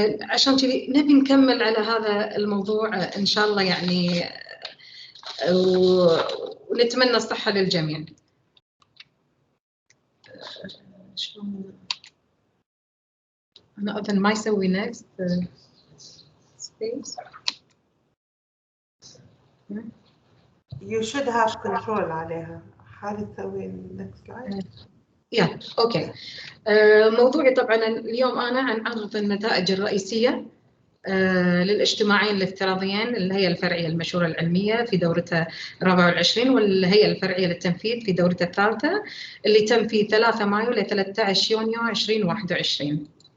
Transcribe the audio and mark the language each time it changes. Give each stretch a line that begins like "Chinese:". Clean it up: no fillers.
Arabic: عشان كذي نبي نكمل على هذا الموضوع إن شاء الله يعني، ونتمنى الصحة للجميع. أنا أظن ما يسوي
English: next space. You should have control
Arabic: عليها. حاول تسوي
English: next slide.
Arabic: أوكي. موضوعي طبعا اليوم أنا عن عرض النتائج الرئيسية للاجتماعين الافتراضيين، الهيئة الفرعية المشورة العلمية في دورتها 24، والهيئة الفرعية للتنفيذ في دورتها الثالثة، اللي تم في 3 مايو ل 13 يونيو 2021.